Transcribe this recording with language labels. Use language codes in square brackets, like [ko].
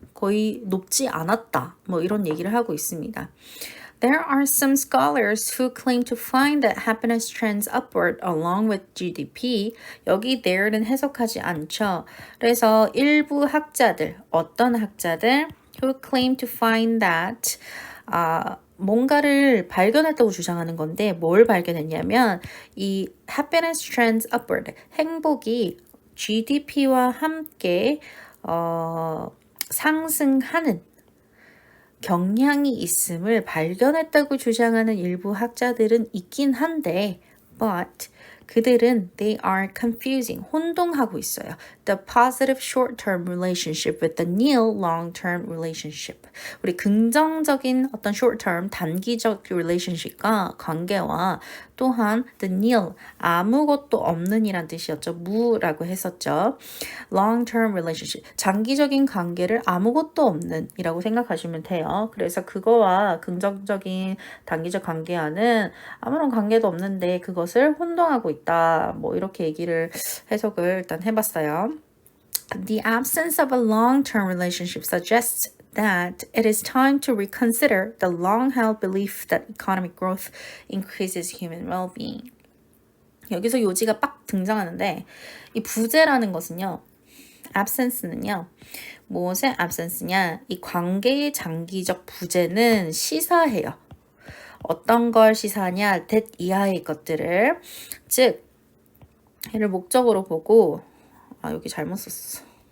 [ko] 거의 높지 않았다. 뭐 이런 얘기를 하고 있습니다. [en] There are some scholars who claim to find that happiness trends upward along with GDP. [ko] 여기 there는 해석하지 않죠. 그래서 일부 학자들, 어떤 학자들 [en] who claim to find that [ko] 뭔가를 발견했다고 주장하는 건데 뭘 발견했냐면 이 [en] happiness trends upward, [ko] 행복이 GDP와 함께 상승하는 경향이 있음을 발견했다고 주장하는 일부 학자들은 있긴 한데 but 그들은 [en] they are confusing, [ko] 혼동하고 있어요. [en] The positive short-term relationship with the nil long-term relationship. [ko] 우리 긍정적인 어떤 short-term, 단기적 relationship과 관계와 또한 [en] the nil, [ko] 아무것도 없는 이란 뜻이었죠. 무라고 했었죠. [en] long-term relationship, [ko] 장기적인 관계를 아무것도 없는 이라고 생각하시면 돼요. 그래서 그거와 긍정적인 단기적 관계와는 아무런 관계도 없는데 그것을 혼동하고 있다. 뭐 이렇게 얘기를 해석을 일단 해봤어요. [en] The absence of a long-term relationship suggests that it is time to reconsider the long-held belief that economic growth increases human well-being. [ko] 여기서 요지가 빡 등장하는데 이 부재라는 것은요. absence는요. 무엇의 absence냐? 이 관계의 장기적 부재는 시사해요. 어떤 걸 시사하냐? that 이하의 것들을. 즉 얘를 목적으로 보고 여기 잘못 썼어.